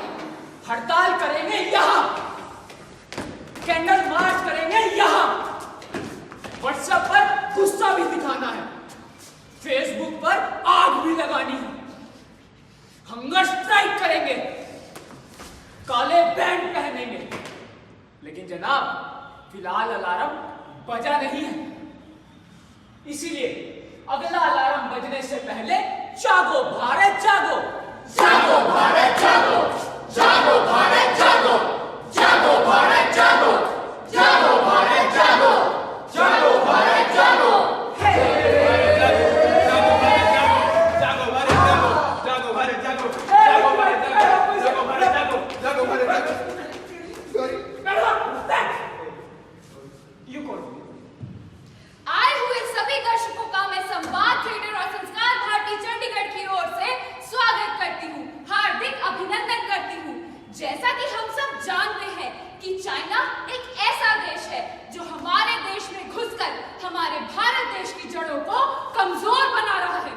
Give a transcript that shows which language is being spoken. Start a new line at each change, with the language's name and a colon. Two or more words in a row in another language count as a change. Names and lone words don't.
Hindi: हड़ताल करेंगे यहां,
English: candle march
Hindi: करेंगे यहां, व्हाट्सएप पर गुस्सा भी दिखाना है, फेसबुक पर आग भी लगानी है,
English: hunger strike
Hindi: करेंगे, काले बैंड पहनेंगे। लेकिन जनाब फिलहाल अलार्म बजा नहीं है, इसीलिए अगला अलार्म बजने से पहले जागो भारत जागो, जागो भारत जागो, जागो भारत जागो, जागो भारत जागो, जागो भारत जागो, जागो भारत जागो, जागो भारत जागो, जागो भारत जागो, जागो भारत जागो, जागो भारत जागो, जागो भारत जागो। यू कौन? आए हुए सभी दर्शकों का मैं संवाद थिएटर और संस्कार भारती चंडीगढ़ की ओर से स्वागत करती हूँ, हार्दिक अभिनंदन करती हूँ। जैसा कि हम सब जानते हैं कि चाइना एक ऐसा देश है जो हमारे देश में घुसकर हमारे भारत देश की जड़ों को कमजोर बना रहा है।